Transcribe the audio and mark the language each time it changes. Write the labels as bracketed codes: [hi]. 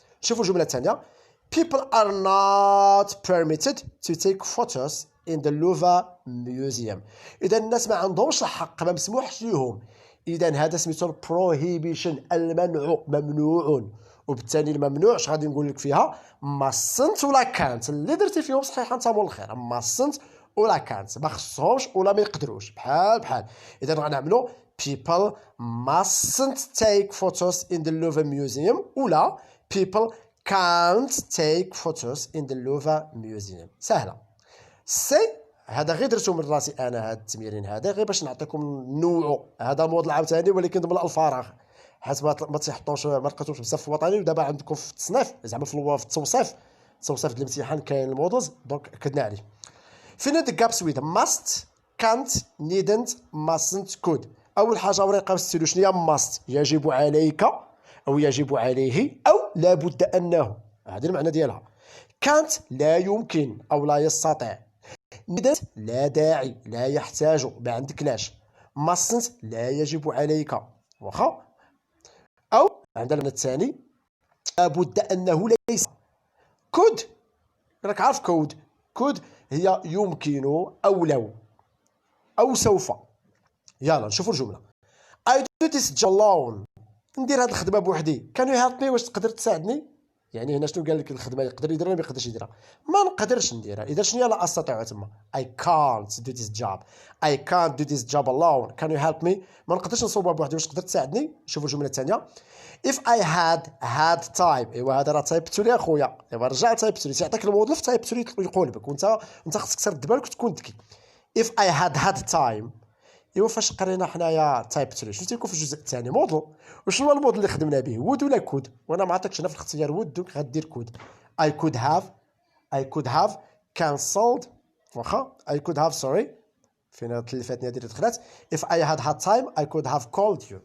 [ar] شوفوا الجمله الثانيه [en] people are not permitted to take photos in the Louvre museum. [ar] اذا الناس ما عندهمش الحق، ما مسموحش لهم. اذا هذا سميتو prohibition، المنع، ممنوع. وبالتالي الممنوع اش غادي نقول لك فيها mustn't ولا كانت. اللي درتي فيهم صحيح انت مول الخير، mustn't ولا كانت، ما خصهمش ولا ما يقدروش، بحال. اذا غنعملوا [en] people mustn't take photos in the Louvre museum [ar] ولا [en] people can't take photos in the Louvre museum. [ar] سهله. سي هذا غير درتو من راسي انا، هذا التمرين هذا غير باش نعطيكم نوعو. هذا موديل عاوتاني ولكن ضمن الفراغ، حيت ما تيحطوش ما لقيتوش بزاف في الوطني. ودابا عندكم في التصنيف زعما في التوصيف ديال الامتحان كاين المودلز، دونك كدنا عليه. فين هاد الكابس ويد [en] must can't needn't mustn't could. [ar] اول حاجه ورقه ستيلو شنو هي must يجب عليك او يجب عليه او لابد انه، هذا المعنى ديالها. can't لا يمكن او لا يستطيع. needn't لا داعي لا يحتاج ما عندك لاش. mustn't لا يجب عليك واخا. او عندنا المعنى الثاني لابد انه ليس. could راك عارف could هي يمكن او لو او سوف. يلا نشوفوا الجمله [en] I do this job alone. [ar] ندير هاد الخدمه بوحدي. [en] can you help me؟ [ar] واش تقدر تساعدني؟ يعني هنا شنو قال لك؟ الخدمه يقدر يديرها ولا ما يقدرش يديرها؟ ما نقدرش نديرها. اذا شنو هي لا استطيع تما [en] I can't do this job. I can't do this job alone. can you help me؟ [ar] ما نقدرش نصوبها بوحدي، واش تقدر تساعدني؟ شوفوا الجمله الثانيه [en] if I had time. [ar] ايوا هذا راه تايبتو لي اخويا، ايوا رجع تايبتو لي، تيعطيك الموظف تايبتو لي يقولبك، وانت خصك ترد بالك وتكون ذكي. [en] if I had time. [ar] ايوا فاش قرينا حنايا تايبتو لي شنو تيكون في الجزء الثاني؟ موديل. وشنو هو الموديل اللي خدمنا به؟ وود ولا كود؟ وانا ما عطيتكش هنا في الاختيار وود، دونك غدير كود. [en] I could have cancelled [ar] واخا [en] I could have sorry [ar] فين اللي فاتني هذه اللي دخلات [en] if I had time I could have called you.